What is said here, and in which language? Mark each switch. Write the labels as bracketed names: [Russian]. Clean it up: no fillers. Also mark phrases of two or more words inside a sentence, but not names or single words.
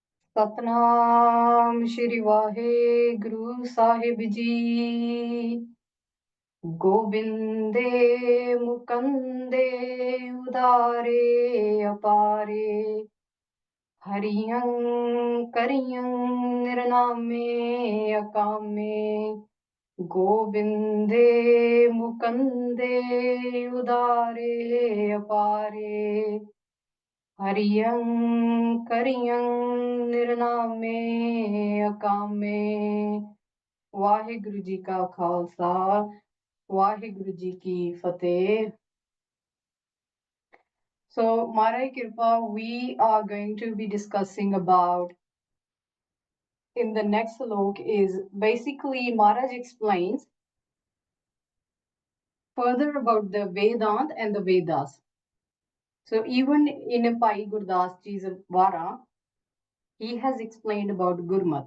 [Punjabi] ਸਤਨਾਮ ਸ੍ਰੀ ਵਾਹਿਗੁਰੂ ਸਾਹਿਬ ਜੀ। [Braj] गोबिंदे मुकंदे उदारे अपारे, हरियं करियं निर्नामे अकामे। गोविंदे मुकंदे उदारे अपारे, हरियं करियं निर्नामे अकामे। [Punjabi] ਵਾਹਿਗੁਰੂ ਜੀ ਕਾ ਖ਼ਾਲਸਾ, ਵਾਹਿਗੁਰੂ ਜੀ ਕੀ ਫ਼ਤਹਿ। [English] So, Maharaj Kirpa, we are going to be discussing about in the next Salok is basically Maharaj explains further about the Vedant and the Vedas. So even in Pai Gurdas Ji's Vara, he has explained about Gurmat.